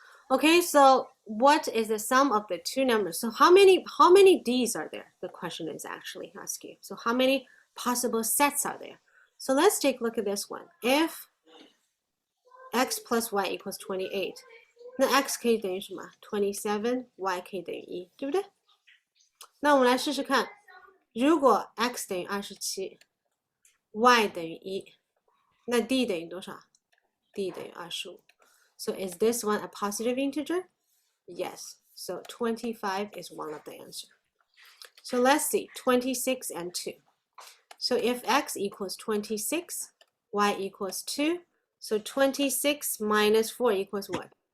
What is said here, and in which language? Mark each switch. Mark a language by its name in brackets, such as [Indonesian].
[English] Okay, so what is the sum of the two numbers? So how many d's are there? The question is actually asking. So how many possible sets are there? So let's take a look at this one. If x plus y equals 28, [Chinese] 那 x 可以等于什么 [English] ？27， [Chinese] y 可以等于1，对不对？那我们来试试看，如果 x 等于27， y 等于1，那 d 等于多少 ？d 等于25。 [English] So is this one a positive integer? Yes. So 25 is one of the answer. So let's see, 26 and 2. So if x equals 26, y equals 2, so 26 minus 4 equals what?